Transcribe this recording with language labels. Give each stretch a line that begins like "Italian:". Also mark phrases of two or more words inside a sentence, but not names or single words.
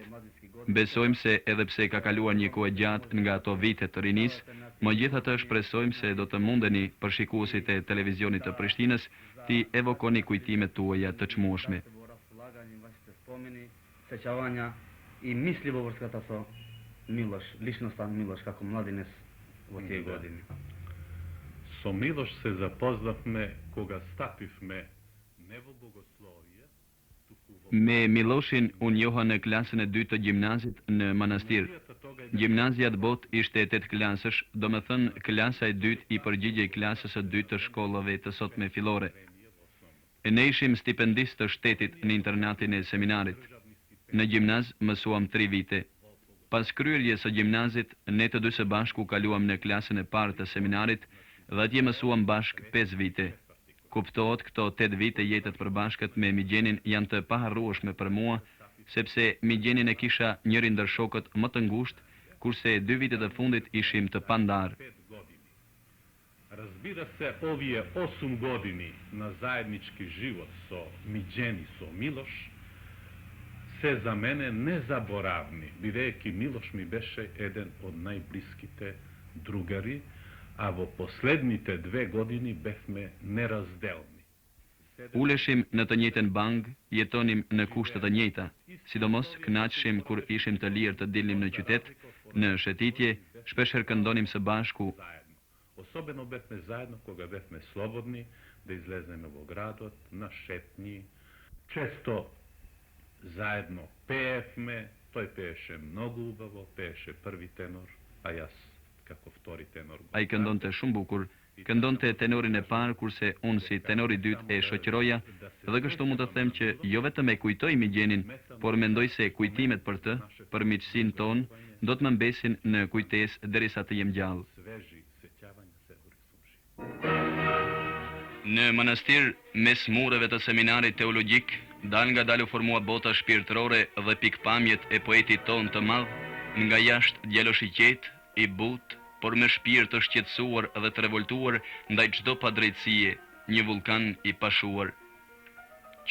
Albanian: Besojmë se edhe pse ka kaluar një kohë gjatë nga ato vite të rinisë, megjithatë shpresojmë se do të mundeni për shikuesit e televizionit të Prishtinës ti evokoni kujtimet tuaja të çmueshme.
Macedonian: И мисливо врската со Милош, лично стан Милош како младинец у тие години. Со Милош се запознавме кога стапивме не во богословие, туку во...
Albanian: Me Miloshin unë njoha në klasën e 2 të gjimnazit në manastir. Gjimnazia të botë ishte 8 klasësh, do me thënë klasa e 2 i përgjigjej klasës së 2 të shkollave të sotme fillore. Ne ishim stipendistë të shtetit në internatin e seminarit. Në gjimnaz mësuam 3 vite. Pas kryerjes së gjimnazit, ne të dy së bashku kaluam në klasën e parë të seminarit dhe atje mësuam bashk 5 vite. Kuptohet këto 8 vite jetët përbashkët me Migjenin janë të paharrueshme për mua, sepse Migjenin e kisha njëri ndër shokët më të ngushtë, kurse 2 vitet e fundit ishim të pandar.
Macedonian: Разбира се, овие 8 години на заеднички живот со Миđeni, со Милош, се за мене незаборавни, бидејќи Милош ми беше еден од најблиските другари, а во последните 2 години бевме неразделни.
Albanian: Uleshim në të njëjtën bang, jetonim në kushte të njëjta, sidomos kënaqeshim kur ishim të lirë të dilnim në qytet, në shëtitje, shpeshherë këndonim së bashku.
Macedonian: Особено бевме заедно кога бевме слободни да излеземе во градот на шетњи. Често заедно пеевме, тој пееше многу убаво, пееше први тенор, а јас како втори тенор.
Albanian: Ai këndonte shumë bukur, këndonte tenorin e parë kurse unë si tenori i dytë e shoqëroja, dhe kështu mund të them që jo vetëm e kujtoj Migjenin, por mendoj se kujtimet për të, për miqësinë tonë, do të më mbesin në kujtesë derisa të jem gjallë. Në manastir, mes mureve të seminarit teologjik, dal nga dal u formua bota shpirtërore dhe pikpamjet e poetit ton të madh, nga jashtë djalosh i qetë, i butë, por me shpirt të shqetësuar dhe të revoltuar ndaj çdo padrejtësie, një vulkan i pashuar.